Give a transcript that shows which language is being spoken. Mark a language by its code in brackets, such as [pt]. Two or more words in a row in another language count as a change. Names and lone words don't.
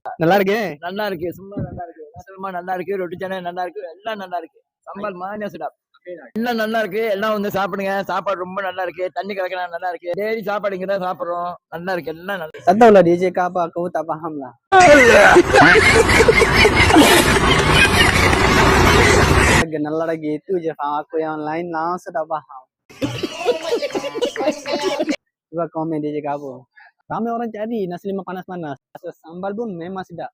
[ta] நல்லா இருக்கு. நல்லா இருக்கு, சும்மா நல்லா இருக்கு. மசாலா நல்லா இருக்கு, ரொட்டி சேனை நல்லா இருக்கு, எல்லாம் நல்லா இருக்கு. சம்பல் மானியா சுடா எல்லாம் நல்லா இருக்கு. எல்லாம் வந்து சாப்பிடுங்க. சாப்பாடு ரொம்ப நல்லா இருக்கு. தண்ணி கலக்கலாம் நல்லா இருக்கு. டெய்லி சாப்பாடு இங்க தான் சாப்பிடுறோம். நல்லா இருக்கு, எல்லாம் நல்லா [ms] Tak tahu lah dia cakap apa, aku tak faham lah. Kenal lagi itu je, faham aku yang lain langsung tak faham. Coba komen dia cakap apa. Ramai orang cari nasi lemak panas-panas. Sambal pun memang sedap.